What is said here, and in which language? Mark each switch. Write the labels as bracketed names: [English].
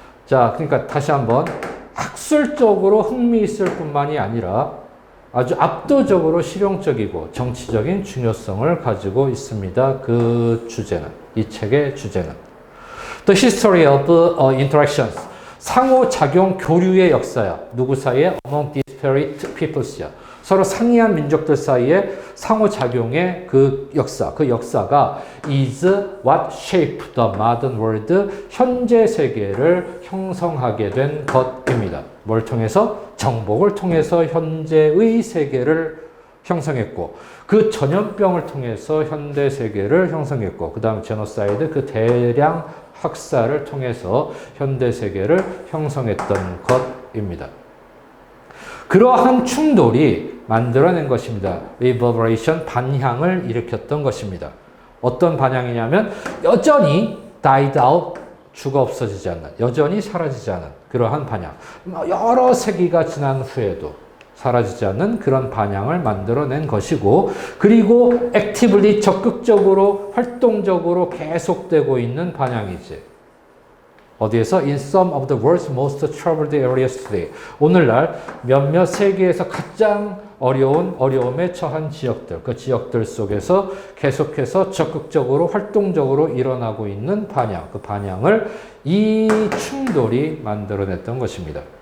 [Korean] 자, 그러니까 다시 한번 학술적으로 흥미있을 뿐만이 아니라 아주 압도적으로 실용적이고 정치적인 중요성을 가지고 있습니다. 그 주제는, 이 책의 주제는. [English] The History of Interactions. [Korean] 상호작용 교류의 역사야. 누구 사이에? [English] Among these disparate peoples야. [Korean] 서로 상이한 민족들 사이에 상호작용의 그 역사가 [English] is what shaped the modern world, [Korean] 현재 세계를 형성하게 된 것입니다. 뭘 통해서? 정복을 통해서 현재의 세계를 형성했고, 그 전염병을 통해서 현대 세계를 형성했고, 그 다음 제노사이드, 그 대량 학살을 통해서 현대 세계를 형성했던 것입니다. 그러한 충돌이 만들어낸 것입니다. Reverberation, 반향을 일으켰던 것입니다. 어떤 반향이냐면 여전히 [English] died out, [Korean] 죽어 없어지지 않는, 여전히 사라지지 않은 그러한 반향. 여러 세기가 지난 후에도 사라지지 않는 그런 반향을 만들어낸 것이고, 그리고 actively, 적극적으로, 활동적으로 계속되고 있는 반향이지. 어디에서? [English] In some of the world's most troubled areas today. [Korean] 오늘날 몇몇 세계에서 가장 어려움에 처한 지역들, 그 지역들 속에서 계속해서 적극적으로, 활동적으로 일어나고 있는 반향, 그 반향을 이 충돌이 만들어냈던 것입니다.